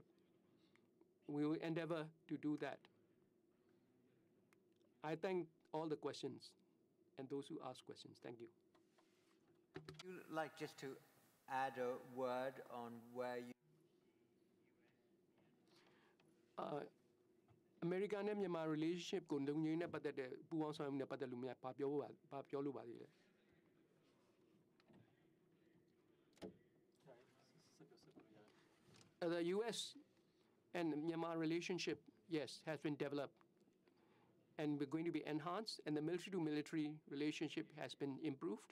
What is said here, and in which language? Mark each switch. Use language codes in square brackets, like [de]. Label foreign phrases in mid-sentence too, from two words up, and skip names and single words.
[en] We will endeavor to do that. I thank all the questions and those who asked questions. Thank you. Would you like just to add a word on where you... [my] American နဲ့မြန်မာ relationship ကိုလုံခြုံရေးနဲ့ပတ်သက်တဲ့ပူးပေါင်းဆောင်ရွက်မှုနဲ့ပတ်သက်လို့များဘာပြောလို့ပါသေးလဲ [en] The U.S. and Myanmar relationship, yes, has been developed and we're going to be enhanced, and the military-to-military relationship has been improved.